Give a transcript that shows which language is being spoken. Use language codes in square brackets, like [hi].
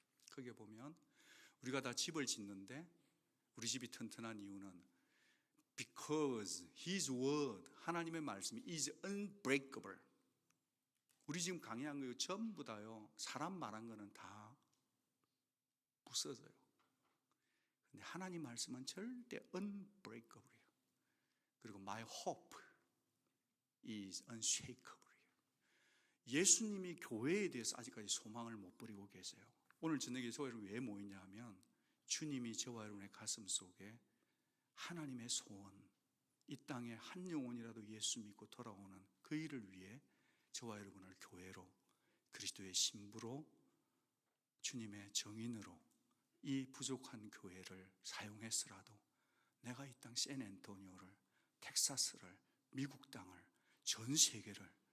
[ko] 거기에 보면 우리가 다 집을 짓는데 우리 집이 튼튼한 이유는 [en] Because His Word, [ko] 하나님의 말씀이 [en] is unbreakable. [ko] 우리 지금 강의한 거 전부 다요 사람 말한 거는 다 부서져요. 근데 하나님 말씀은 절대 unbreakable이에요. 그리고 [en] my hope is unshakable. [ko] 예수님이 교회에 대해서 아직까지 소망을 못 버리고 계세요. 오늘 저녁에 저와 여러분 왜 모이냐 하면 주님이 저와 여러분의 가슴 속에 하나님의 소원, 이 땅에 한 영혼이라도 예수 믿고 돌아오는 그 일을 위해 저와 여러분을 교회로 그리스도의 신부로 주님의 정인으로 이 부족한 교회를 사용했으라도 내가 이 땅 샌앤토니오를, 텍사스를, 미국 땅을, 전 세계를